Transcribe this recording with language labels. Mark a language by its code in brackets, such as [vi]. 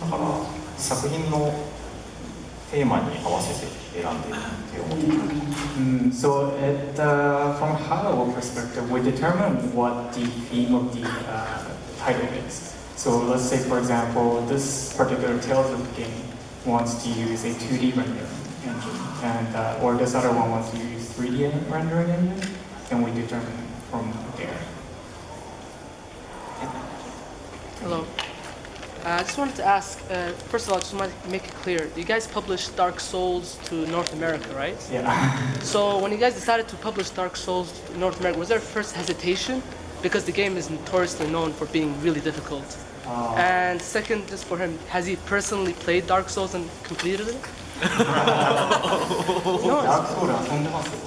[ja] だから作品のテーマに合わせて選んでいるって思っています。 [en] So from a high-level perspective, we determine what the theme of the title is. So let's say, for example, this particular Tales of game wants to use a 2D rendering engine, and or this other one wants to use 3D rendering engine, and we determine from there. Hello. I just wanted to ask, first of all, I just want to make it clear, you guys published Dark Souls to North America, right? Yeah. So when you guys decided to publish Dark Souls to North America, was there first hesitation? Because the game is notoriously known for being really difficult. And second, just for him, has he personally played Dark Souls and completed it? [ja] Dark Souls 遊んでます。